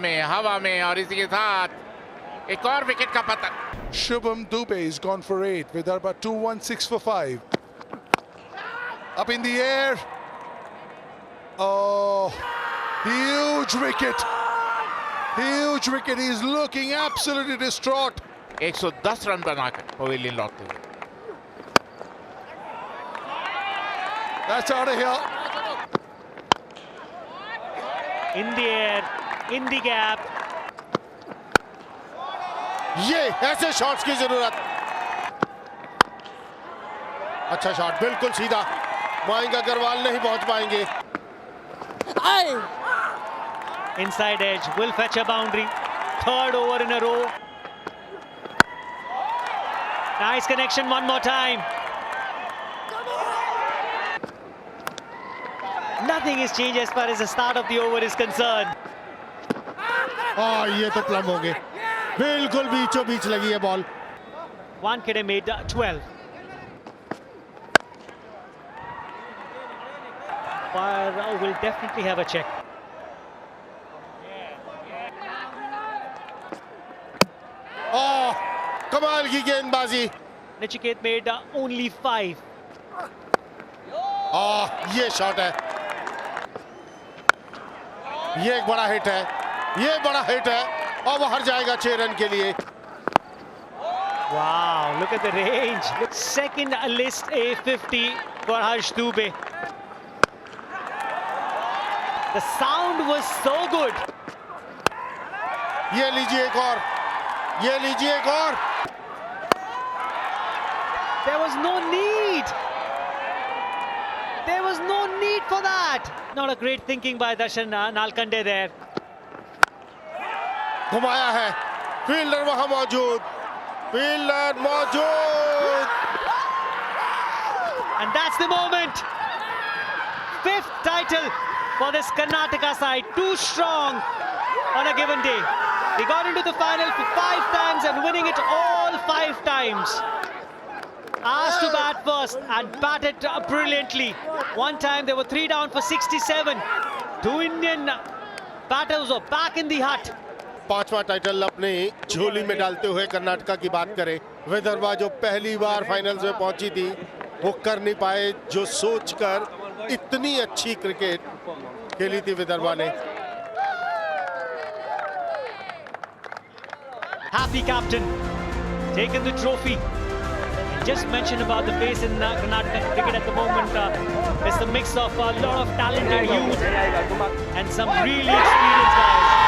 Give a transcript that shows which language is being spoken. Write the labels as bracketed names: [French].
[Hindi] हवा में और इसी के साथ एक और विकेट का पतन। [English] Shubham Dubey has gone for 8. Vidarbha 2-1-6 for 5. Up in the air. Oh, huge wicket. Huge wicket. He's looking absolutely distraught. [Hindi] 110 run बनाकर पवेलियन लौटते हुए। [English] That's out of here. In the air, in the gap. [Hindi] ये ऐसे shots की जरूरत। अच्छा shot, बिल्कुल सीधा। मयंक अग्रवाल नहीं पहुंच पाएंगे। [English] Inside edge will fetch a boundary. Third over in a row. Nice connection one more time. Nothing has changed as far as the start of the over is concerned. [Hindi] ये तो प्लम हो गए। बिल्कुल बीचों बीच लगी है ball. [English] Wankhede made 12. But will definitely have a check. [Hindi] कमाल की गेंदबाजी। [English] Nachiket made only 5. [Hindi] ये शॉट है, ये एक बड़ा हिट है, ये बड़ा हिट है और वो हर जाएगा 6 रन के लिए। [English] Wow, look at the range. Second list A50 for Harsh Dubey. The sound was so good. [Hindi] ये लीजिए एक और, ये लीजिए एक और। [English] There was no need. There was no need for that. Not a great thinking by Darshan Nalkande there. [Hindi] घुमाया है, फील्डर वहां मौजूद, फील्डर मौजूद। [English] And that's the moment. 5th title for this Karnataka side. Too strong on a given day. They got into the final for 5 times and winning it all 5 times. Asked to bat first and batted brilliantly. One time they were 3 down for 67. 2 Indian batters were back in the hut. [Hindi] 5वां title अपने झोली में डालते हुए कर्नाटका की बात करें। विदर्भा जो पहली बार फाइनल्स में पहुंची थी वो कर नहीं पाए, जो सोचकर इतनी अच्छी क्रिकेट खेली थी विदर्भा ने। [English] Happy captain, taken the trophy. Just mentioned about the pace in Karnataka cricket at the moment. It's a mix of a lot of talented youth and some really experienced guys.